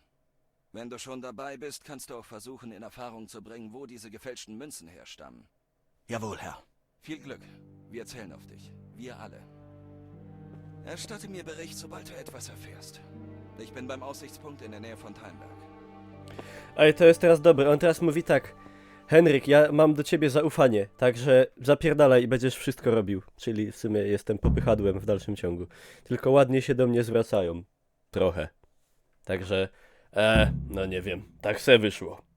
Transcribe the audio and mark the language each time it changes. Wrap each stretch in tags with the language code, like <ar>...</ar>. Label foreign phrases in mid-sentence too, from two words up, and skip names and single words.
<de>Wenn du schon dabei bist, kannst du auch versuchen, in Erfahrung zu bringen, wo diese gefälschten Münzen herstammen. Jawohl, Herr. Viel Glück. Wir zählen auf dich. Wir alle. Erstatte mir Bericht, sobald du etwas erfährst. Ich bin beim Aussichtspunkt in der Nähe von Talmberg.</de> <pl>Ale to jest teraz dobre. On teraz mówi tak. Henryk, ja mam do ciebie zaufanie, także zapierdalaj i będziesz wszystko robił. Czyli w sumie jestem popychadłem w dalszym ciągu. Tylko ładnie się do mnie zwracają. Trochę. Także, no nie wiem. Tak se wyszło.</pl>